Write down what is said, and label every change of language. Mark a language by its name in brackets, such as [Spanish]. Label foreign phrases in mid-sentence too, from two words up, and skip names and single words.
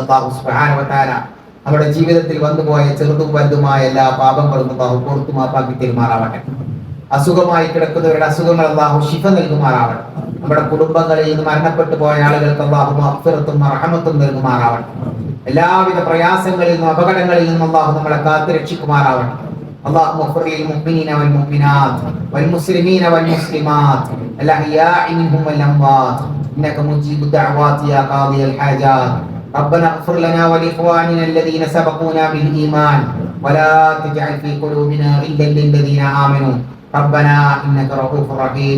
[Arabic] الله سبحانه وتعالى [Malayalam] നമ്മുടെ ജീവിതത്തിൽ വന്നുപോയ ചെറുതും വലുതുമായ എല്ലാ പാപങ്ങളും അല്ലാഹു പുറത്തു മാപ്പാക്കി തെരുമാറാവട്ടെ. അസുഖമായി കിടക്കുന്നവരുടെ അസുഖങ്ങൾ അല്ലാഹു ശിഫ നൽകുമാറാവട്ടെ. നമ്മുടെ കുടുംബങ്ങളിൽ നിന്ന് മരണപ്പെട്ടു പോയ ആളുകൾക്ക് അല്ലാഹു മഗ്ഫിറത്തും റഹ്മത്തും നൽകുമാറാവട്ടെ. എല്ലാവിധ പ്രയാസങ്ങളിൽ നിന്നും അപകടങ്ങളിൽ നിന്നും അല്ലാഹു നമ്മളെ കാത്തു രക്ഷിക്കുമാറാവട്ടെ. [Arabic] اللهم اغفر للمؤمنين والمؤمنات والمسلمين والمسلمات الأحياء منهم والأموات إنك مجيب الدعوات يا قاضي الحاجات. ربنا اغفر لنا ولإخواننا الذين سبقونا بالإيمان ولا تجعل في قلوبنا غلا للذين آمنوا ربنا إنك رؤوف رحيم.